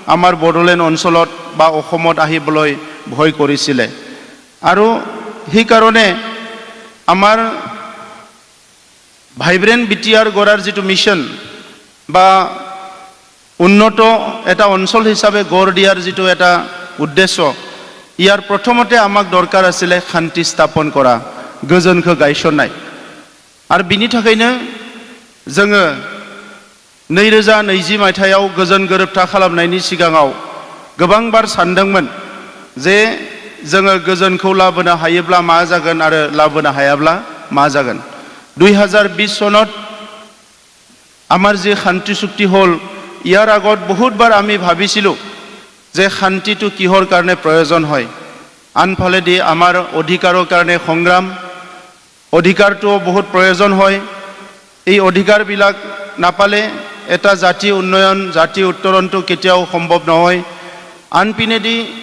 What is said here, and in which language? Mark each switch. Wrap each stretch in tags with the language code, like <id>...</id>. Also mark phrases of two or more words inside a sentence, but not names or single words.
<as>আমাৰ বড়োলেণ্ড অঞ্চলত বা অসমত আহিবলৈ ভয় কৰিছিলে আৰু সেইকাৰণে আমাৰ ভাইব্ৰেণ্ট বিটিআৰ গঢ়াৰ যিটো মিছন বা উন্নত এটা অঞ্চল হিচাপে গঢ় দিয়াৰ যিটো এটা উদ্দেশ্য ইয়াৰ প্ৰথমতে আমাক দৰকাৰ আছিলে শান্তি স্থাপন কৰা</as> <brx>गोजोनखौ गायसननाय आरो बिनि थाखायनो जोङो 2020 मायथाइयाव गोजोन गोरोबथा खालामनायनि सिगाङाव गोबांबार सानदोंमोन जे जोङो गोजोनखौ लाबोनो हायोब्ला मा जागोन आरो लाबोनो हायाब्ला मा जागोन 2020 सনত</brx> <as>আমাৰ যে শান্তি চুক্তি হল ইয়াৰ আগত বহুতবাৰ আমি ভাবিছিলো যে শান্তিটো কিহৰ কাৰণে প্ৰয়োজন হয় আনফালেদি আমাৰ অধিকাৰৰ কাৰণে সংগ্ৰাম অধিকাৰটো বহুত প্ৰয়োজন হয় এই অধিকাৰবিলাক নাপালে এটা জাতি উন্নয়ন জাতি উত্তৰণটো কেতিয়াও সম্ভৱ নহয় আনপিনেদি</as>